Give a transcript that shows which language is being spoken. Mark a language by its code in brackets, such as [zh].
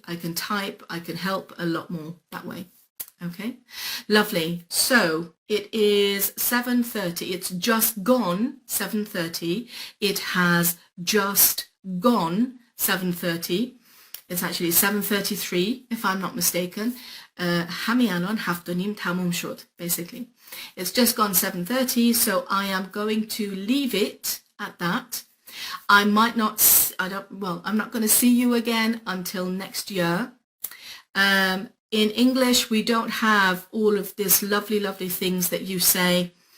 [en] I can type, I can help a lot more that way. Okay, lovely. So it is 7:30. It's just gone 7:30. It has just gone 7:30. It's actually 7:33 if I'm not mistaken. [fa] همین الان 7:30 تموم شد, [en] basically. It's just gone 7:30, so I am going to leave it at that. I might not, I'm not going to see you again until next year. In English, we don't have all of this lovely things that you say.